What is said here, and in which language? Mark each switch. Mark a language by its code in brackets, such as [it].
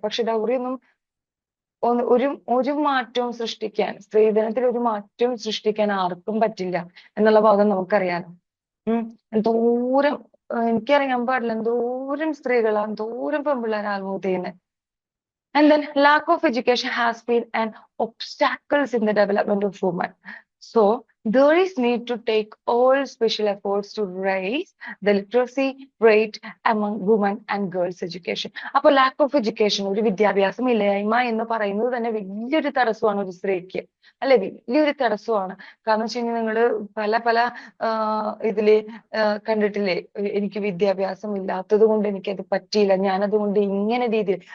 [ml] പക്ഷെ ഡൗറി ഒന്നും ഒരു ഒരു മാറ്റവും സൃഷ്ടിക്കാൻ, സ്ത്രീധനത്തിൽ ഒരു മാറ്റവും സൃഷ്ടിക്കാൻ ആർക്കും പറ്റില്ല എന്നുള്ള ഭാഗം നമുക്കറിയാലോ. എന്തോരം എനിക്കറിയാൻ പാടില്ല എന്തോരം സ്ത്രീകളാ, എന്തോരം പെൺപിള്ളേരാ ആത്മഹത്യ ചെയ്യുന്നത്. [en] And then lack of education has been an obstacles in the development of women. So there is need to take all special efforts to raise the literacy rate among women and girls education. [ml] അപ്പൊ [en] lack of education, [ml] ഒരു വിദ്യാഭ്യാസം ഇല്ലായ്മ എന്ന് പറയുന്നത് തന്നെ വലിയൊരു തടസ്സമാണ് ഒരു സ്ത്രീക്ക്, അല്ലെ? വലിയൊരു തടസ്സമാണ്. കാരണം വെച്ച് കഴിഞ്ഞാൽ നിങ്ങള് പല പല ഇതില് കണ്ടിട്ടില്ലേ? എനിക്ക് വിദ്യാഭ്യാസം ഇല്ലാത്തത് കൊണ്ട് എനിക്കത് പറ്റിയില്ല, ഞാനതുകൊണ്ട് ഇങ്ങനെ രീതിയിൽ.